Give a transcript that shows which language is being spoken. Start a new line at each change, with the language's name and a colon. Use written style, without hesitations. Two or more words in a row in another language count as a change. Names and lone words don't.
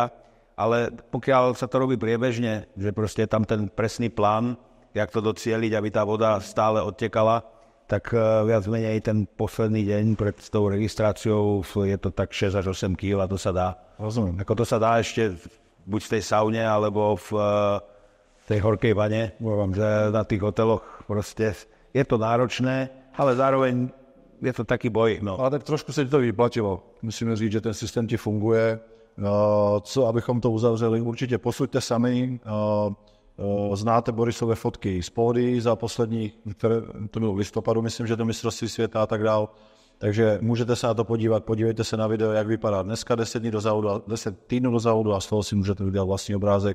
Slovak: Ale pokiaľ sa to robí priebežne, že proste je tam ten presný plán, jak to docieliť, aby tá voda stále odtekala, tak viac menej ten posledný deň pred tou registráciou je to tak 6 až 8 kg a to sa dá. Rozumiem. Ako to sa dá ešte buď v tej saune, alebo v tej horkej vane, že na tých hoteloch proste je to náročné, ale zároveň je to taký boj. No.
Czech: Ale tak trošku se ti to vyplatilo. Musíme říct, že ten systém ti funguje. Co, abychom to uzavřeli, určitě posuďte sami. Znáte Borisové fotky z pódy za poslední, to bylo v listopadu, myslím, že to mistrovství světa a tak dál. Takže můžete se na to podívat, podívejte se na video, jak vypadá dneska 10 týdnů do závodu a z toho si můžete udělat vlastní obrázek.